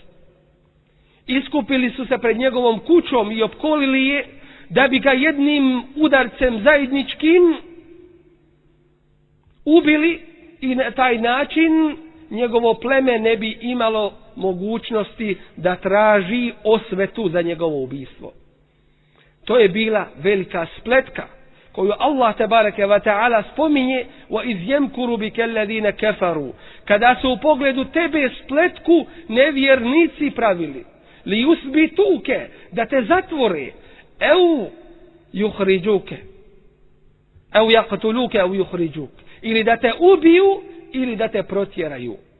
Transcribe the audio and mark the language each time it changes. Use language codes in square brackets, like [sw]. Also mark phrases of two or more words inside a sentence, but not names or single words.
[bs] Iskupili su se pred njegovom kućom i opkolili je da bi ga jednim udarcem zajedničkim ubili i na taj način njegovo pleme ne bi imalo mogućnosti da traži osvetu za njegovo ubistvo. To je bila velika spletka koju Allah [ar] تبارك وتعالى [bs] spominje [ar] وإذ يمكر بك الذين كفروا, [bs] kada su u pogledu tebe spletku nevjernici pravili, [ar] ليثبتوك, [bs] da te zatvore, [ar] أو يخرجوك أو يقتلوك أو يخرجوك, [bs] ili da te ubiju ili da te protjeraju.